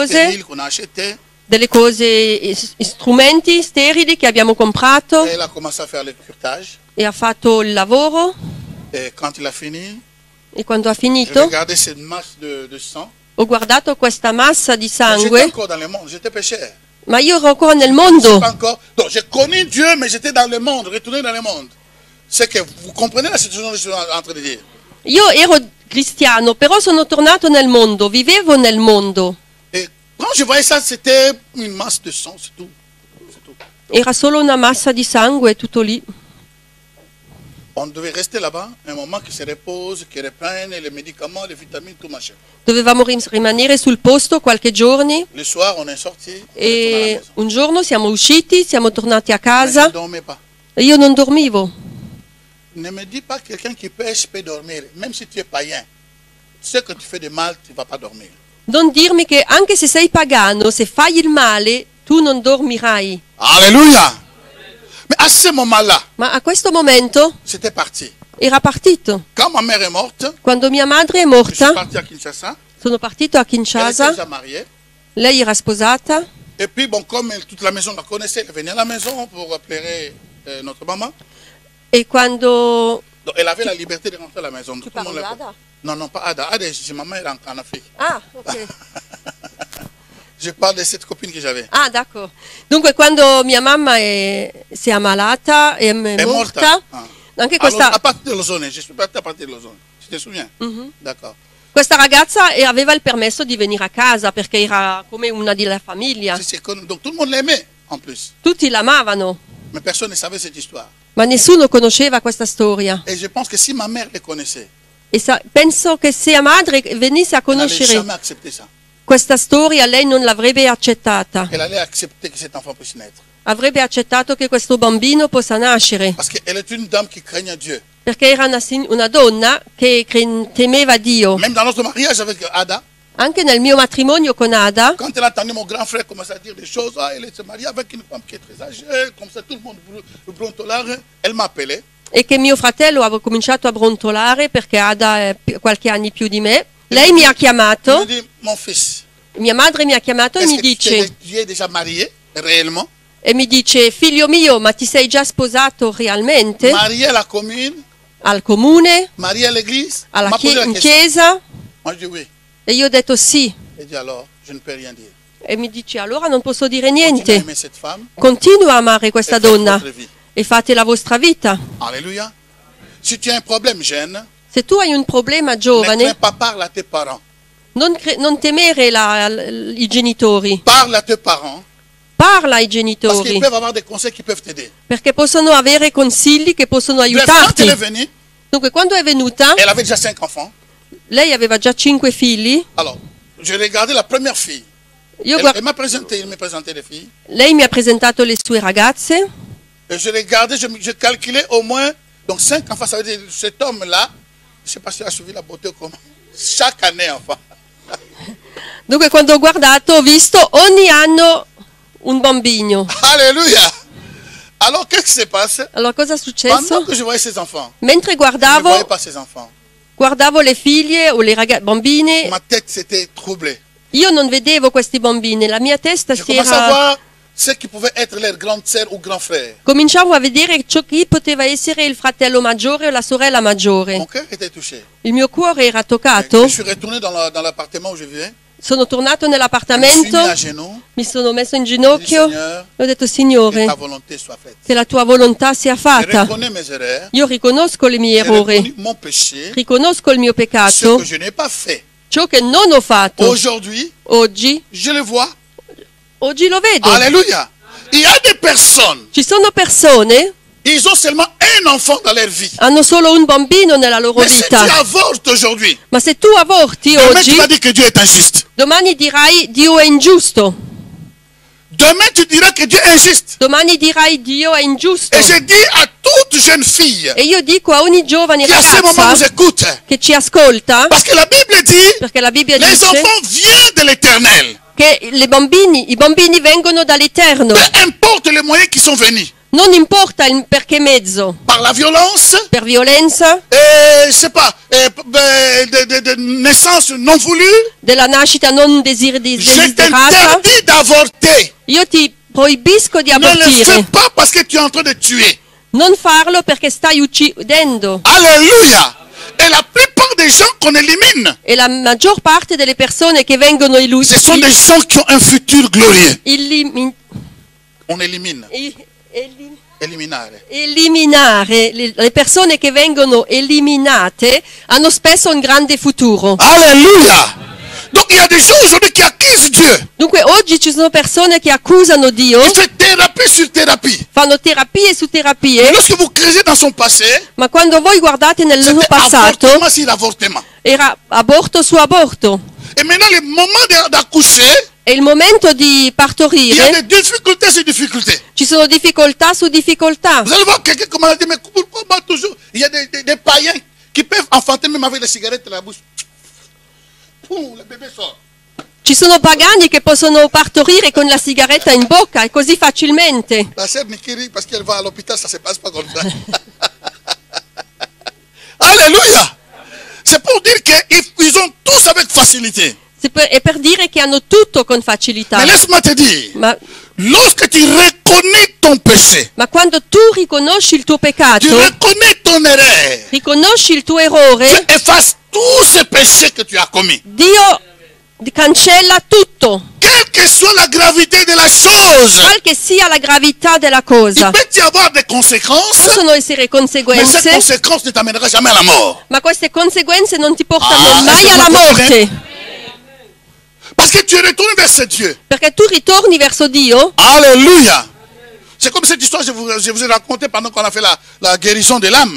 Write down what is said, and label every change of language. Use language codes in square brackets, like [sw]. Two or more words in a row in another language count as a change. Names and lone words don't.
[it] cose, [fr] stériles qu'on a achetées. [it] strumenti sterili che abbiamo comprato, [fr] Et il a commencé à faire le curtage. [it] e ha fatto il lavoro. [fr] Et quand il a fini, [it] E quando ha [fr] je [it] finito, [fr] regardais cette masse de sang. [it] ho guardato questa massa di [fr] J'étais [it] sangue, [fr] encore dans le monde, j'étais pécheur. [it] ma io ero ancora nel [fr] Je [it] mondo. [fr] suis pas encore. Donc j'ai connu Dieu, mais j'étais dans le monde, retourné dans le monde. C'est que vous comprenez la situation que je suis en train de dire. [it] Io ero cristiano, però sono tornato nel mondo, vivevo nel mondo. [fr] Et quand je voyais ça, c'était une masse de sang, c'est tout. C'est tout. [it] Era solo una massa di sangue, tutto lì. [fr] On devait rester là-bas, un moment qui se repose, qui reprenne les médicaments, les vitamines, tout machin. [it] Dovevamo rimanere sul posto qualche giorni [fr] Le soir, on est sorti, on est retourné à la [it] e [fr] maison. [it] un giorno siamo usciti, siamo tornati a [fr] Mais je [it] casa [fr] ne dormais pas. [it] e io non dormivo. [fr] Ne me dis pas que quelqu'un qui pêche peut dormir, même si tu es païen. Ce que tu fais de mal, tu ne vas pas dormir. [it] Non dirmi che anche se sei pagano, se fai il male, tu non dormirai. [fr] Alléluia! Mais à ce moment-là, [it] Ma a questo momento [fr] c'était parti. [it] era partito. [fr] Quand ma mère est morte, [it] Quando mia madre è [fr] je suis [it] morta, [fr] parti à Kinshasa. [it] sono partito a [fr] Elle était [it] Kinshasa, [fr] déjà mariée. [it] lei era sposata [fr] Et puis, bon, comme toute la maison la connaissait, elle venait à la maison pour pleurer notre maman. [it] e quando... [fr] Donc, elle avait la liberté de rentrer à la maison. Tu Tout le monde parles l'a- d'Ada? Non, non, pas Ada. Ada, c'est ma mère en Afrique. Ah, ok. Je parle de cette copine que j'avais. [it] Ah, d'accordo. Dunque, quando mia mamma si è ammalata, è È morta, morta. Ah. anche [fr] Alors, [it] questa, [fr] à partir de Lausanne, je suis parti à partir de Lausanne. Tu te souviens? Mhm. D'accord. [it] questa ragazza aveva il permesso di venire a casa perché era come una della famiglia. [fr] Donc, tout le monde l'aimait, en plus. [it] Tutti l'amavano, [fr] Mais personne ne savait cette histoire. [it] ma nessuno conosceva questa storia. [fr] Et je pense que si ma mère le connaissait, [it] E penso che se a madre venisse a [fr] elle n'allait [it] conoscere [fr] jamais accepter ça. [it] questa storia, lei non l'avrebbe accettata. [fr] Elle allait accepter que cet enfant puisse naître. [it] Avrebbe accettato che questo bambino possa nascere, [fr] Parce qu'elle est une dame qui craignait Dieu. [it] perché era una donna che temeva Dio. [fr] Même dans notre mariage avec Ada, [it] Anche nel mio matrimonio con Ada, [fr] quand elle a entendu mon grand frère commencer à dire des choses, ah, elle se marie avec une femme qui est très âgée, comme ça tout le monde brontolare, elle m'a appelé. [it] e che mio fratello aveva cominciato a brontolare perché Ada è qualche anni più di me, lei mi ha [fr] Elle [it] chiamato, [fr] me dit, mon fils, [it] mia madre mi ha chiamato e [fr] est-ce [it] mi [fr] que [it] dice, [fr] tu es déjà marié, réellement? [it] e mi dice: figlio mio, ma ti sei già sposato realmente? [fr] marié à la commune, [it] Al comune? [fr] marié à l'église? [it] Alla [fr] M'a posé la [it] in [fr] question. [it] chiesa? [fr] Moi, je dis oui. [it] E io ho detto sì. [fr] Il dit alors, je ne peux rien dire. [it] E mi dice: allora non posso dire [fr] Continuez à [it] niente. [fr] aimer cette femme [it] Continua a amare [fr] et [it] questa [fr] faites [it] donna [fr] votre vie. [it] e fate la vostra vita. [fr] Alléluia. Si tu as un problème jeune, [it] Se tu hai un problema [fr] ne [it] giovane, [fr] crains pas, parle à tes parents. [it] non temere i genitori. [fr] Parle à tes parents. [it] Parla ai [fr] Parce qu'ils [it] genitori, [fr] peuvent avoir des conseils qui peuvent t'aider. [it] perché possono avere consigli che possono [fr] Bref, quand [it] aiutarti. [fr] elle est venue, [it] Dunque, quando è venuta, [fr] elle avait déjà 5 enfants. [it] lei aveva già 5 figli. [fr] Alors, j'ai regardé la première fille. [it] Io [fr] Elle, [it] guard- [fr] elle m'a présenté, il m'a présenté les filles. [it] lei mi ha presentato le sue ragazze. [fr] Et je regardais, je calculais au moins, donc 5 enfants, ça veut dire cet homme-là, je ne sais pas si tu as suivi la beauté ou comment, chaque année, enfin. [it] Dunque, quando ho guardato, ho visto ogni anno un bambino. [fr] Alléluia. Alors, qu'est-ce qui se passe? [it] Allora, cosa è [fr] Pendant [it] successo? [fr] que je voyais ces enfants, [it] Mentre [fr] je ne voyais [it] guardavo, [fr] pas ces enfants. [it] le figlie o le bambine, [fr] Ma tête s'était troublée. [it] io non vedevo questi bambini, la mia testa [fr] Je [it] si [fr] commençais à [it] era... [fr] voir ce qui pouvait être leur grande sœur ou grand frère. [it] Cominciavo a vedere chi poteva essere il fratello maggiore o la sorella maggiore. [fr] Mon cœur était touché. [it] Il mio cuore era [fr] Je [it] toccato. [fr] suis retourné dans l'appartement où je vivais. [it] Sono tornato [fr] Je me suis mis [it] nell'appartamento, [fr] à genoux. [it] mi sono messo in [fr] J'ai dit, [it] ginocchio [fr] Seigneur, [it] e ho detto: [fr] que [it] Signore, [fr] ta volonté soit faite. [it] che la tua volontà sia [fr] Je [it] fatta. [fr] reconnais mes erreurs. [it] Io riconosco le mie [fr] J'ai [it] errori, [fr] reconnu mon péché. [it] riconosco il mio [fr] Ce [it] peccato, [fr] que je n'ai pas fait. [it] ciò che non ho fatto. [fr] Aujourd'hui, [it] Oggi [fr] je le vois. [it] lo vedo. [fr] Alléluia. Il y a des personnes, [it] Ci sono persone [fr] ils ont seulement un enfant dans leur vie. [it] hanno solo un bambino nella loro [fr] Mais si tu [it] vita. [fr] avortes aujourd'hui, [it] Ma se tu avorti [fr] demain tu [it] oggi, [fr] vas dire que Dieu est injuste. [it] domani dirai Dio è ingiusto. [fr] Demain tu diras que Dieu est injuste. [it] Domani dirai Dio è ingiusto. [fr] Et je dis à toute jeune fille [it] E io dico a ogni giovane [fr] qui à ce moment nous [it] ragazza [fr] écoute, [it] che ci ascolta, [fr] parce que la Bible dit, [it] perché la Bibbia [fr] les [it] dice [fr] enfants viennent de l'éternel. [it] che i bambini vengono dall'Eterno. [fr] Peu importe les moyens qui sont venus. [it] Non importa il perché mezzo, [fr] Par la violence, [it] per violenza, [fr] je sais pas, de naissance non voulue, [it] della nascita non [fr] je [it] desiderata. [fr] t'interdis d'avorter. [it] Io ti proibisco di [fr] Ne le fais [it] abortire. [fr] pas parce que tu es en train de tuer. [it] Non farlo perché stai uccidendo. [fr] Alléluia. Et la plupart des gens qu'on élimine, [it] E la maggior parte delle persone che vengono [fr] ce sont des gens qui ont un futur glorieux. On élimine. [it] Eliminare. Eliminare le persone che vengono eliminate hanno spesso un grande futuro. [fr] Alléluia. Donc il y a des gens aujourd'hui qui accusent Dieu. [it] Dunque oggi ci sono persone che accusano Dio, [fr] Ils font thérapie sur thérapie. [it] fanno terapie su [fr] Et [it] terapie, [fr] lorsque vous creusez dans son passé, [it] ma quando voi guardate nel suo [fr] c'était [it] passato [fr] avortement sur avortement. [it] era aborto su aborto. [fr] Et maintenant, le moment d'accoucher, [it] E il momento di [fr] il y a [it] partorire [fr] des difficultés sur difficultés. [it] ci sono difficoltà su difficoltà. [fr] Vous allez voir quelqu'un comme on a dit, mais pourquoi moi toujours? Il y a des païens qui peuvent enfanter même avec les cigarettes dans la bouche. Poum, le bébé sort. [it] Ci sono pagani che possono partorire con la sigaretta in bocca e così facilmente. [fr] La sœur Nikiri, parce qu'elle va à l'hôpital, ça ne se passe pas comme ça. Alléluia. C'est pour dire qu'ils ont tous avec facilité. [it] È per dire che hanno tutto con facilità. [fr] Mais laisse-moi te dire, lorsque tu reconnais ton péché, [it] Ma quando tu riconosci il tuo [fr] tu [it] peccato, [fr] reconnais ton erreur, [it] riconosci il tuo errore, [fr] tu effaces tous ces péchés que tu as commis. [it] Dio cancella tutto, [fr] Quelle que soit la gravité de la chose, [it] qual che sia la gravità della [fr] il [it] cosa. [fr] peut y avoir des conséquences, [it] Possono essere [fr] mais ces [it] conseguenze, [fr] conséquences ne t'amèneront jamais à la mort. [it] ma queste conseguenze non ti portano Ah, mai se alla non morte, [fr] Parce que tu es retourné vers ce Dieu. [it] perché tu ritorni verso Dio. [fr] Alléluia. C'est comme cette histoire que je vous ai racontée pendant qu'on a fait la guérison de l'âme.